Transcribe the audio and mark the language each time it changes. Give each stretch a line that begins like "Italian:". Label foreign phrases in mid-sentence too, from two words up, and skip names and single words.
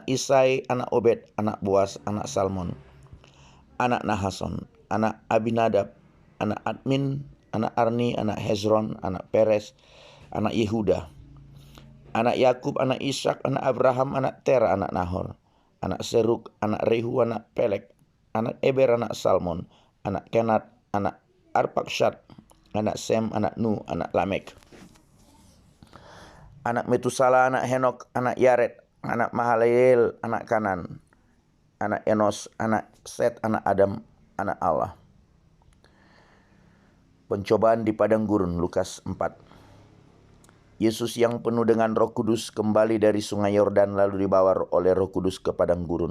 Indonesian: Isai, anak Obed, anak Boas, anak Salmon, anak Nahason, anak Abinadab, anak Admin, anak Arni, anak Hezron, anak Peres, anak Yehuda, anak Yakub, anak Ishak, anak Abraham, anak Tera, anak Nahor, anak Seruk, anak Rehu, anak Pelek, anak Eber, anak Salmon, anak Kenat, anak Arpakshad, anak Sem, anak Nu, anak Lamek, anak Metusala, anak Henok, anak Yared, anak Mahalaleel, anak Kanan, anak Enos, anak Set, anak Adam, anak Allah. Pencobaan di padang gurun, Lukas 4. Yesus yang penuh dengan Roh Kudus kembali dari sungai Yordan, lalu dibawa oleh Roh Kudus ke padang gurun.